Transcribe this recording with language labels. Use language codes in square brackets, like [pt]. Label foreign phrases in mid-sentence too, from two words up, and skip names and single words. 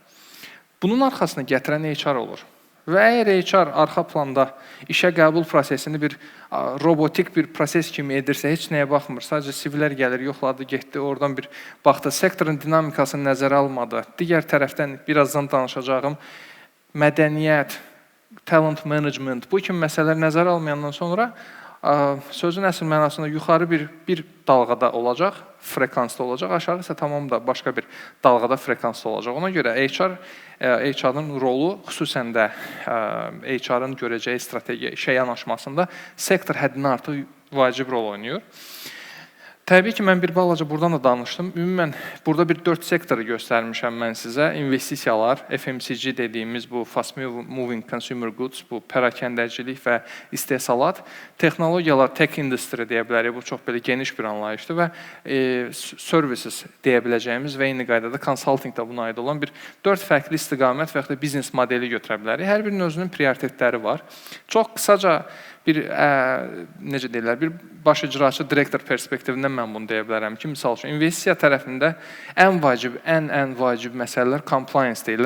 [az] Bunun arxasına gətirən HR olur. Və əgər HR arxa planda işə qəbul prosesini bir robotik bir proses kimi edirsə, heç nəyə baxmır, sadəcə CV-lər gəlir, yoxladı, getdi, oradan bir baxdı, sektorun dinamikasını nəzərə almadı. Digər tərəfdən birazdan danışacağım mədəniyyət, [en] talent management, [az] bu kimi məsələlər nəzərə almayandan sonra sözün əsl mənasında yuxarı bir dalğada olacaq, frekansda olacaq, aşağı isə tamam da başqa bir dalğada frekansda olacaq. Ona görə HR-ın rolu, xüsusən də HR-ın görəcəyi strategiya, işə yanaşmasında sektor həddindən artıq vacib rol oynayır. Təbii ki, mən bir balaca buradan da danışdım. Ümumən, burada bir 4 sektoru göstərmişəm mən sizə. İnvestisiyalar, FMCG dediyimiz bu [en] Fast Moving Consumer Goods, [az] bu pərakəndəcilik və istehsalat. Texnologiyalar, [en] tech industry [az] deyə bilərik, bu çox belə geniş bir anlayışdır və services deyə biləcəyimiz və eyni qaydada consulting da buna aid olan bir 4 fərqli istiqamət və ya da biznes modeli götürə bilərik. Hər birinin özünün prioritetləri var. Çox qısaca bir, necə deyirlər, bir baş icraçı direktor perspektivindən mən bunu deyə bilərəm ki, misal üçün, investisiya tərəfində ən vacib məsələlər compliance deyirlər.